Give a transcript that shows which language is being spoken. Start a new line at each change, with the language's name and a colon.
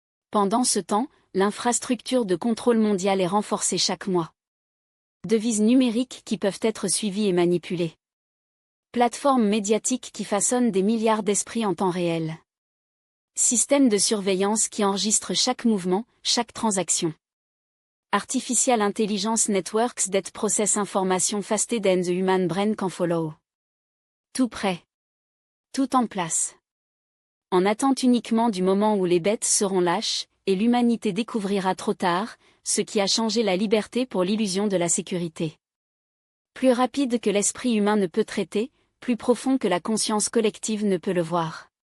French: Pendant ce temps, l'infrastructure de contrôle mondial est renforcée chaque mois. Devises numériques qui peuvent être suivies et manipulées. Plateformes médiatiques qui façonnent des milliards d'esprits en temps réel. Système de surveillance qui enregistre chaque mouvement, chaque transaction.
English: Artificial Intelligence Networks that process information faster than the human brain can follow.
French: Tout prêt. Tout en place. En attente uniquement du moment où les bêtes seront lâches, et l'humanité découvrira trop tard, ce qui a changé la liberté pour l'illusion de la sécurité. Plus rapide que l'esprit humain ne peut traiter, plus profond que la conscience collective ne peut le voir.